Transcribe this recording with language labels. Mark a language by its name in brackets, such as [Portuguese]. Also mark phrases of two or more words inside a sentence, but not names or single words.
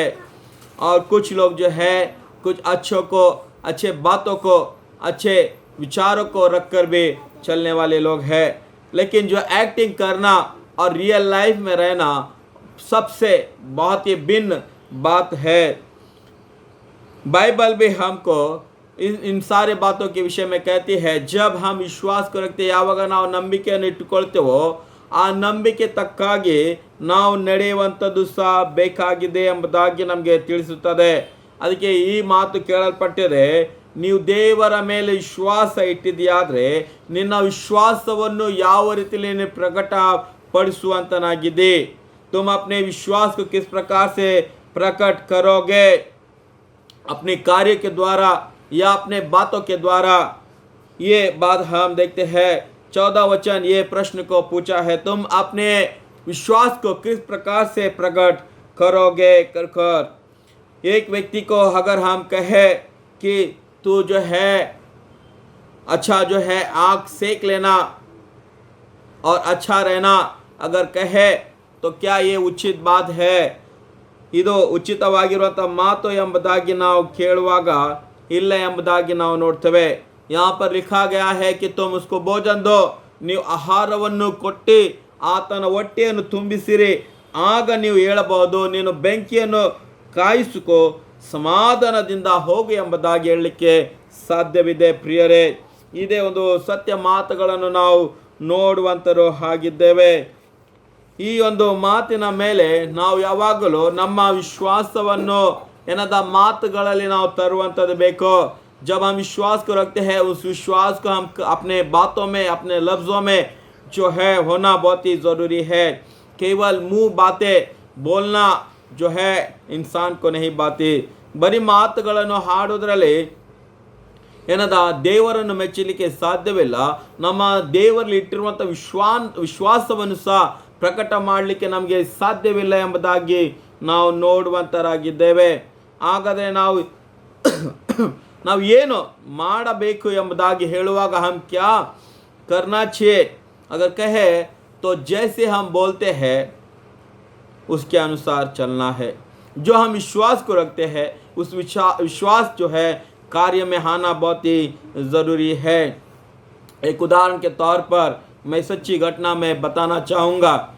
[Hindi] और कुछ लोग जो है कुछ अच्छों को, अच्छे बातों को, अच्छे विचारों को रखकर भी चलने वाले लोग हैं। लेकिन जो एक्टिंग करना और रियल लाइफ में रहना सबसे बहुत ही भिन्न बात है। बाइबल भी हमको इन सारे बातों के विषय में कहती है, जब हम विश्वास को रखते [Kannada] ಯಾವಾಗ ನಾವು ನಂಬಿಕೆಯನ್ನು ಇಟ್ಟುಕೊಳ್ತೇವೋ ಆ ನಂಬಿಕೆ ತಕ್ಕಾಗಿ ನಾವು ನಡೆಯುವಂಥದ್ದು ಸಹ ಬೇಕಾಗಿದೆ ಎಂಬುದಾಗಿ ನಮಗೆ ತಿಳಿಸುತ್ತದೆ। ಅದಕ್ಕೆ ಈ ಮಾತು ಕೇಳಲ್ಪಟ್ಟಿದೆ, ನೀವು ದೇವರ ಮೇಲೆ ವಿಶ್ವಾಸ ಇಟ್ಟಿದೆಯಾದರೆ ನಿನ್ನ ವಿಶ್ವಾಸವನ್ನು ಯಾವ ರೀತಿಯಲ್ಲಿ ನೀನು ಪ್ರಕಟಪಡಿಸುವಂತನಾಗಿದೆ. [Hindi] तुम अपने विश्वास को किस प्रकार से प्रकट करोगे? अपने कार्य के द्वारा या अपने बातों के द्वारा? ये बात हम देखते हैं 14 वचन ये प्रश्न को पूछा है, तुम अपने विश्वास को किस प्रकार से प्रकट करोगे कर एक व्यक्ति को अगर हम कहे कि तू जो है अच्छा जो है आग सेक लेना और अच्छा रहना अगर कहे तो क्या ये उचित बात है? [Kannada] ಇದು ಉಚಿತವಾಗಿರುವಂಥ ಮಾತು ಎಂಬುದಾಗಿ ನಾವು ಕೇಳುವಾಗ ಇಲ್ಲ ಎಂಬುದಾಗಿ ನಾವು ನೋಡ್ತೇವೆ. [Hindi] यहाँ पर लिखा गया है कि तुम उसको भोजन दो, [Kannada] ನೀವು ಆಹಾರವನ್ನು ಕೊಟ್ಟು ಆತನ ಹೊಟ್ಟೆಯನ್ನು ತುಂಬಿಸಿರಿ, ಆಗ ನೀವು ಹೇಳಬಹುದು ನೀನು ಬೆಂಕಿಯನ್ನು ಕಾಯಿಸಿಕೋ, ಸಮಾಧಾನದಿಂದ ಹೋಗು ಎಂಬುದಾಗಿ ಹೇಳಲಿಕ್ಕೆ ಸಾಧ್ಯವಿದೆ. ಪ್ರಿಯರೇ, ಇದೇ ಒಂದು ಸತ್ಯ ಮಾತುಗಳನ್ನು ನಾವು ನೋಡುವಂತರು ಆಗಿದ್ದೇವೆ. ಈ ಒಂದು ಮಾತಿನ ಮೇಲೆ ನಾವು ಯಾವಾಗಲೂ ನಮ್ಮ ವಿಶ್ವಾಸವನ್ನು ಏನದ ಮಾತುಗಳಲ್ಲಿ ನಾವು ತರುವಂಥದ್ದು ಬೇಕು. [Hindi] जब हम विश्वास को रखते हैं उस विश्वास को हम अपने बातों में अपने लफ्ज़ों में जो है होना बहुत ही ज़रूरी है. केवल मुंह बातें बोलना जो है इंसान को नहीं बाती. [Kannada] ಬರೀ ಮಾತುಗಳನ್ನು ಹಾಡೋದ್ರಲ್ಲಿ ಏನದ ದೇವರನ್ನು ಮೆಚ್ಚಲಿಕ್ಕೆ ಸಾಧ್ಯವಿಲ್ಲ. ನಮ್ಮ ದೇವರಲ್ಲಿ ಇಟ್ಟಿರುವಂಥ ವಿಶ್ವಾಸವನ್ನು ಸಹ ಪ್ರಕಟ ಮಾಡಲಿಕ್ಕೆ ನಮಗೆ ಸಾಧ್ಯವಿಲ್ಲ ಎಂಬುದಾಗಿ ನಾವು ನೋಡುವಂತರಾಗಿದ್ದೇವೆ. ಹಾಗಾದರೆ ನಾವು ಏನು ಮಾಡಬೇಕು ಎಂಬುದಾಗಿ ಹೇಳುವಾಗ [Hindi] हम क्या करना चाहिए? अगर कहे तो जैसे हम बोलते हैं उसके अनुसार चलना है. जो हम विश्वास को रखते हैं उस विश्वास जो है कार्य में आना बहुत ही ज़रूरी है. एक उदाहरण के तौर पर मैं सच्ची घटना में बताना चाहूँगा.